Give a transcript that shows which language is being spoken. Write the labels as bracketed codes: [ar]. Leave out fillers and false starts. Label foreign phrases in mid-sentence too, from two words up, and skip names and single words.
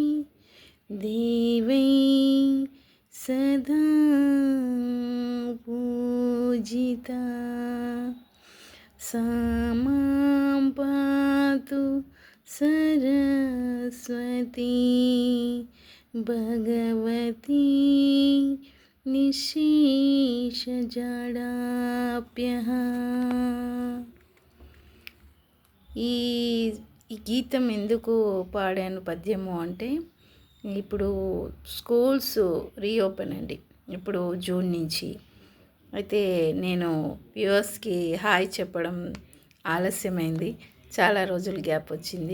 [sa] देवै सदा पूजिता सा मां पातु सरस्वती भगवती निशेषजडाप्यः। [te] ఈ ఈ గీతం ఎందుకు పాడాను పద్యము అంటే, ఇప్పుడు [en] schools reopen [te] అండి, ఇప్పుడు జూన్ నుంచి. అయితే నేను వ్యూవర్స్కి హాయ్ చెప్పడం ఆలస్యమైంది, చాలా రోజులు గ్యాప్ వచ్చింది.